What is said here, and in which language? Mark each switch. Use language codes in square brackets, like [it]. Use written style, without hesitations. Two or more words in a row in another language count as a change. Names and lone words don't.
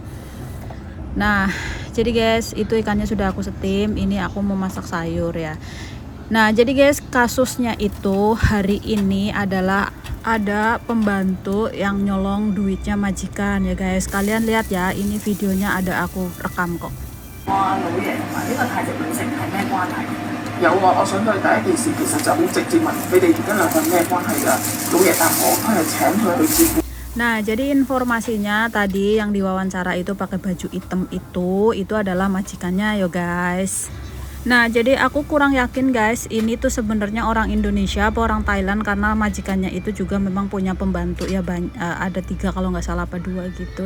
[id] Nah jadi guys, itu ikannya sudah aku steam, ini aku mau masak sayur ya. Nah jadi guys, kasusnya itu hari ini adalah ada pembantu yang nyolong duitnya majikan ya guys. Kalian lihat ya, ini videonya ada aku rekam kok. [yue] 哇，老爺同埋呢個泰籍女性係咩關係？有啊，我想對第一件事其實就好直接問你哋而家兩個咩關係㗎？老爺答我，佢係請佢去照顧。 [id] Nah, jadi informasinya tadi yang diwawancara itu pakai baju hitam itu adalah majikannya yo guys. Nah, jadi aku kurang yakin guys, ini tuh sebenarnya orang Indonesia apa orang Thailand, karena majikannya itu juga memang punya pembantu ya, ada 3 kalau nggak salah apa 2 gitu.